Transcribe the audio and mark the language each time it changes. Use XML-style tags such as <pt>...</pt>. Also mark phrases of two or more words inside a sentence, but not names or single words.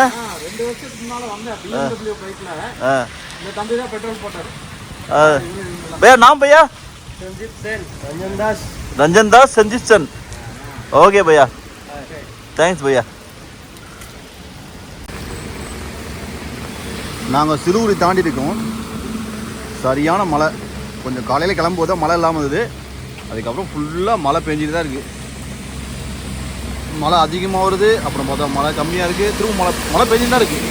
<ta>2 வருஷத்துக்கு முன்னால் வந்தேன். BMW பைக்கில். இந்த தம்பி தான் பெட்ரோல் போட்டார்.</ta> <hi>भैया नाम भैया? संजीत सेन, रंजन दास संजीत सेन. ओके भैया, தேங்க்ஸ் भैया.</hi> <ta>நாங்கள் சிறுகுடி தாண்டி இருக்கோம். சரியான மழை. கொஞ்சம் காலையில் கிளம்பும்போது தான் மழை இல்லாமல் இருந்தது. அதுக்கப்புறம் ஃபுல்லாக மழை பெஞ்சிட்டு தான் இருக்குது. மழை அதிகமாக வருது, அப்புறம் பார்த்தா மழை கம்மியாக இருக்குது, திரும்ப மழை பெஞ்சிட்டு தான் இருக்குது.</ta>